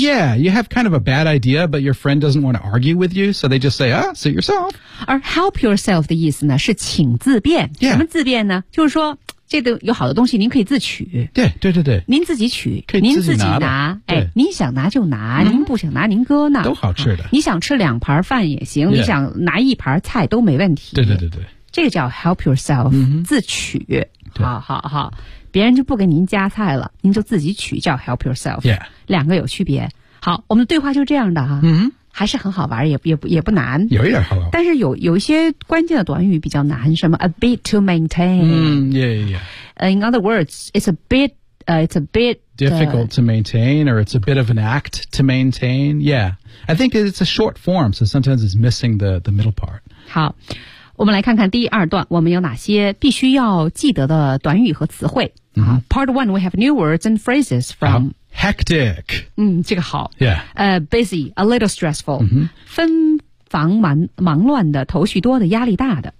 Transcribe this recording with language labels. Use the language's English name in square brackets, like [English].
[English] yeah you have kind of a bad idea but your friend doesn't want to argue with you so they just say ah suit yourself [Chinese] 而 help yourself 的意思呢是请自便、 [English] yeah. [Chinese] 什么自便呢就是说这个有好的东西您可以自取对对对对您自己取可以自己拿哎，您想拿就拿、嗯、您不想拿您搁那都好吃的、啊、你想吃两盘饭也行、 [English] yeah. [Chinese] 你想拿一盘菜都没问题对对对对这个叫 [English] help yourself、 mm-hmm. [Chinese] 自取好好好别人就不给您加菜了您就自己取叫 help yourself、 [English] yeah. [Chinese] 两个有区别好我们的对话就这样的哈、 [English] mm-hmm. [Chinese] 还是很好玩也不难有一点好玩但是有一些关键的短语比较难什么 [English] a bit to maintain、 mm-hmm. yeah, yeah. In other words it's a bit difficult to maintain or it's a bit of an act to maintain yeah I think it's a short form so sometimes it's missing the middle part [Chinese] 好我们来看看第二段我们有哪些必须要记得的短语和词汇。 [English] Mm-hmm. Part one, we have new words and phrases from hectic. [Chinese] 嗯这个好。 [English] Yeah. Busy, a little stressful.、 Mm-hmm. [Chinese] 纷繁忙乱的头绪多的压力大的。